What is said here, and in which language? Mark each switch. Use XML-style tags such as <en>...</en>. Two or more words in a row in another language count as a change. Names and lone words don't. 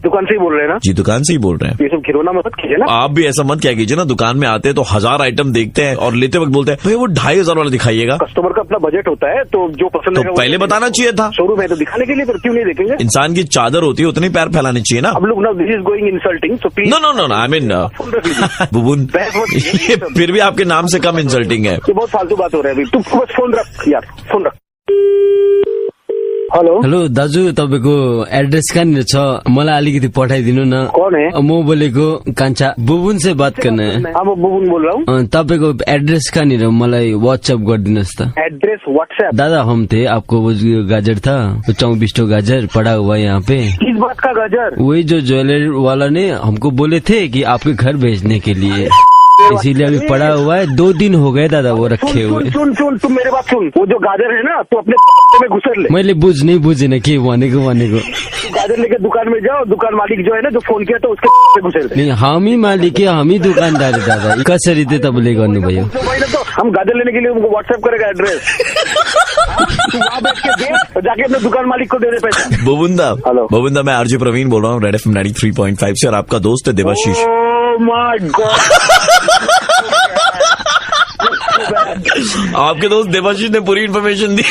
<hi>दुकान से ही बोल रहे हैं ना? जी, दुकान से ही बोल रहे हैं। ये सब खिलौना मत कीजिए ना। आप भी ऐसा मत क्या कीजिए ना, दुकान में आते हैं तो 1000 आइटम देखते हैं और लेते वक्त बोलते हैं भैया वो 2500 वाला दिखाइएगा। कस्टमर का अपना बजट होता है, तो जो पसंद तो पहले बताना चाहिए था। शोरूम है तो दिखाने के लिए, तो क्यों नहीं देखेंगे? इंसान की चादर होती है, उतनी पैर फैलाने चाहिए ना। अब लोग ना,</hi> <en>This is going insulting, so please. No, I mean</en> <hi>बुबुन, ये फिर भी आपके नाम से कम इंसल्टिंग है। ये बहुत फालतू बात हो रहा है अभी। तू बस फोन रख यार, फोन रख।</hi> <ne>हेलो दाजु, तपाईँको एड्रेस कहाँनिर छ? मलाई अलिकति पठाइदिनु न।</ne> <hi>कौन है?</hi> <ne>म बोलेको कान्छा।</ne> <hi>बुबुन से बात करना है। म बुबुन बोल रहा हूँ।</hi> <ne>तपाईँको एड्रेस कहाँनिर मलाई व्हाट्सएप गरिदिनुहोस् त।</ne> <en>Address WhatsApp?</en> <hi>दादा हम थे, आपको वो गाजर था 24 गाजर पड़ा हुआ यहाँ पे। किस बात का गाजर? वही जो ज्वेलरी वाला ने हमको बोले थे कि आपके घर भेजने के लिए, इसीलिए अभी पड़ा हुआ है। 2 दिन हो गए दादा वो रखे हुए। सुन, तुम मेरे बात सुन। वो जो गाजर है ना, तो अपने में घुसर ले।</hi> <ne>मैले बुझेन के भनेको।</ne> <hi>गाजर लेके दुकान में जाओ, दुकान मालिक जो है ना, जो फोन किया तो उसके में घुसर ले। नहीं,</hi> <ne>हामी मालिक हामी दुकानदार दादा। कसरी चाहिँ तपाईँले गर्नुभयो?</ne> <hi>तो हम गाजर लेने के लिए उनको व्हाट्सएप करेगा एड्रेस। वहाँ बैठ के दे, जाके अपने दुकान मालिक को दे दे पैसा। बुबुंदा, बुबुंदा, मैं आरजे प्रवीण बोल रहा हूँ, रेड एफएम 93.5 से, और आपका दोस्त है देवाशीष।</hi> <en>My god.</en> <hi>आपके दोस्त देवाशीष ने पूरी इन्फॉर्मेशन दी।</hi>